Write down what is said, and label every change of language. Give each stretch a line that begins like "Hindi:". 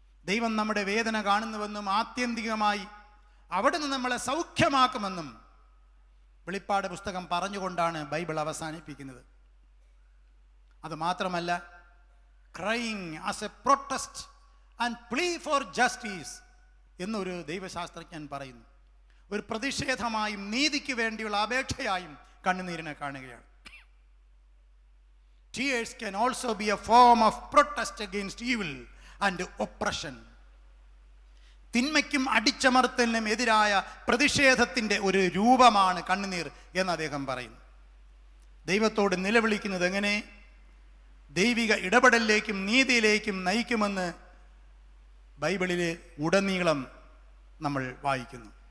Malayalam: ദൈവം നമ്മുടെ വേദന കാണുന്നുവെന്നും ആത്യന്തികമായി അവിടെ നിന്ന് നമ്മളെ സൗഖ്യമാക്കുമെന്നും വെളിപ്പാട് പുസ്തകം പറഞ്ഞുകൊണ്ടാണ് ബൈബിൾ അവസാനിപ്പിക്കുന്നത്. അതുമാത്രമല്ല,
English: crying as a protest and plea for justice
Malayalam: എന്നൊരു ദൈവശാസ്ത്രജ്ഞൻ പറയുന്നു. ഒരു പ്രതിഷേധമായും നീതിക്ക് വേണ്ടിയുള്ള അപേക്ഷയായും കണ്ണുനീരിനെ കാണുകയാണ്.
English: Tears can also be a form of protest against evil and oppression.
Malayalam: തിന്മയ്ക്കും അടിച്ചമർത്തലിനും എതിരായ പ്രതിഷേധത്തിൻ്റെ ഒരു രൂപമാണ് കണ്ണുനീർ എന്ന് അദ്ദേഹം പറയുന്നു. ദൈവത്തോട് നിലവിളിക്കുന്നത് എങ്ങനെ ദൈവിക ഇടപെടലിലേക്കും നീതിയിലേക്കും നയിക്കുമെന്ന് ബൈബിളിലെ ഉടനീളം നമ്മൾ വായിക്കുന്നു.